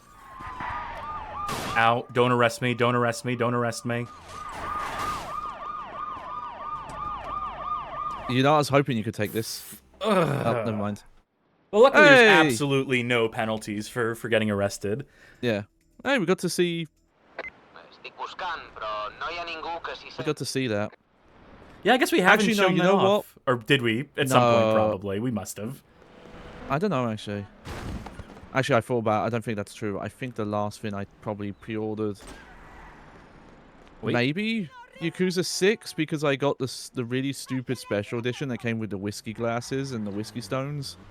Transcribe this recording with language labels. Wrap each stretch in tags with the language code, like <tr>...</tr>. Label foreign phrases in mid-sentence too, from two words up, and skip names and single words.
<en>Ow. Don't arrest me. Don't arrest me. Don't arrest me. You know, I was hoping you could take this. Oh, never mind. Well, luckily there's absolutely no penalties for getting arrested. Yeah. Hey, we got to see</en> <ca>estic buscant, però no hi ha ningú que s'hi</ca> <en>I got to see that. Yeah, I guess we haven't Actually, no, shown you that know off. Or did we? At some point, No. probably. We must have. I don't know, actually. Actually, I thought about it. I don't think that's true. I think the last thing I probably pre-ordered... Wait. Maybe Yakuza 6, because I got the really stupid special edition that came with the whiskey glasses and the whiskey stones.</en>